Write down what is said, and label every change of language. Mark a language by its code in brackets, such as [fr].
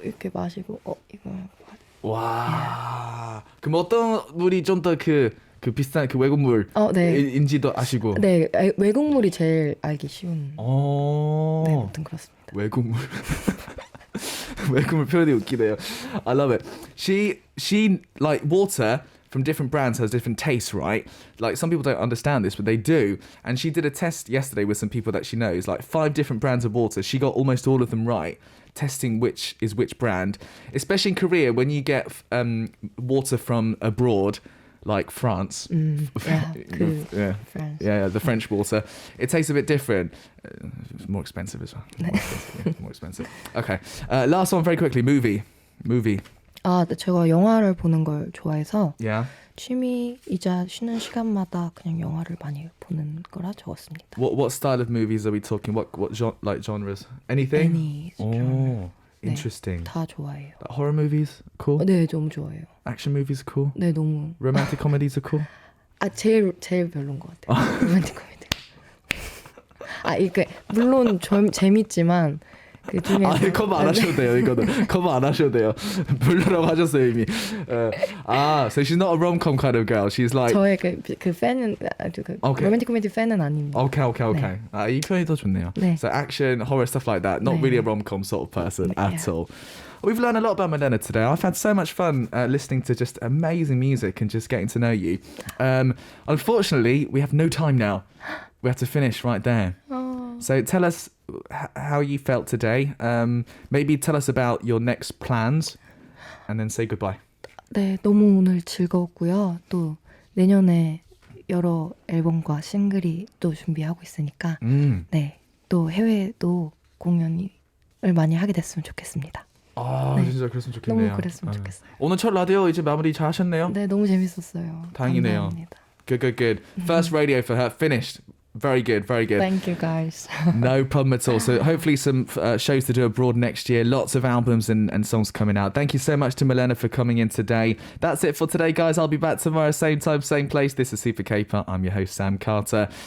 [ko] 이렇게 마시고 이거 와. 그럼 어떤 물이 좀 더 그 비싼 그 외국물 네. 인지도 아시고. 네, 외국물이 제일 알기 쉬운. 네, 아무튼 그렇습니다. 외국물. 외국물 표현이 웃기네요. [en] I love it. She like water from different brands has different tastes, right? Like some people don't understand this, but they do. And she did a test yesterday with some people that she knows, like 5 different brands of water. She got almost all of them right, testing which is which brand. Especially in Korea, when you get water from abroad, like France. France. Yeah, the French water. It tastes a bit different. It's more expensive as well. More expensive. Okay. Last one very quickly. Movie. [ko] 네, 제가 영화를 보는 걸 좋아해서 [en] Yeah. [ko] 취미이자 쉬는 시간마다 그냥 영화를 많이 보는 거라 적었습니다. [en] What style of movies are we talking? What like genres? Anything? Any genre. Interesting. [ko] 네, 다 좋아해요. [en] Horror movies? Cool. [ko] 네, 너무 좋아해요. [en] Action movies? Cool. [ko] 네, 너무. [en] Romantic comedies are cool. [ko] 제일 별론 것 같아요. 로맨틱 코미디. 이게 물론 재밌지만 그 중에서 커버 안 하셔도 돼요. 이거는 커버 안 하셔도 돼요. 별로라고 하셨어요 이미. [en] So she's not a rom-com kind of girl. She's like [ko] 저의 그 팬은 로맨틱 코미디 팬은 아닙니다. [en] Okay. [ko] 네. 이 표현이 더 좋네요. 네. [en] So action, horror, stuff like that. Not really a rom-com sort of person at all. We've learned a lot about Milena today. I've had so much fun listening to just amazing music and just getting to know you. Unfortunately, we have no time now. We have to finish right there. So tell us how you felt today. Maybe tell us about your next plans and then say goodbye. [ko] 네, 너무 오늘 즐거웠고요. 또 내년에 여러 앨범과 싱글이 또 준비하고 있으니까 네, 또 해외도 공연을 많이 하게 됐으면 좋겠습니다. 네. 진짜 그랬으면 좋겠네요. 너무 그랬으면 좋겠어요. 오늘 첫 라디오 이제 마무리 잘 하셨네요? 네, 너무 재밌었어요. 다행이네요. 감사합니다. [en] Good. First radio for her finished. Very good. Thank you guys. No problem at all. So hopefully some shows to do abroad next year. Lots of albums and songs coming out. Thank you so much to Milena for coming in today. That's it for today, guys. I'll be back tomorrow, same time, same place. This is Super K-Pop. I'm your host, Sam Carter.